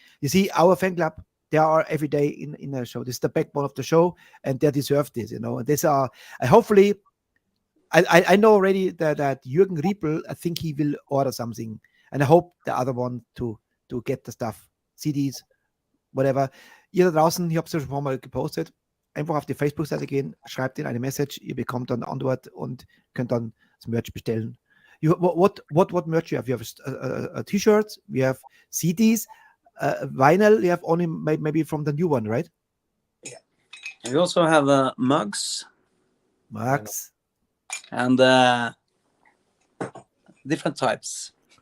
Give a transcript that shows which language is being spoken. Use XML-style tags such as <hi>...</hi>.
<en>You see, our fan club, they are every day in the show. This is the backbone of the show, and they deserve this, you know. And these are, hopefully, I know already that Jürgen Riepel, I think he will order something, and I hope the other one to get the stuff, CDs, whatever.</en> <de>Ihr da draußen, ich habe es ja schon ein paar Mal gepostet, einfach auf die Facebook-Seite gehen, schreibt ihnen eine Message, ihr bekommt dann eine Antwort und könnt dann das Merch bestellen.</de> <en>What merch you have? You have a T-shirts, we have CDs, vinyl. You have only maybe from the new one, right? Yeah. We also have mugs, and different types.</en>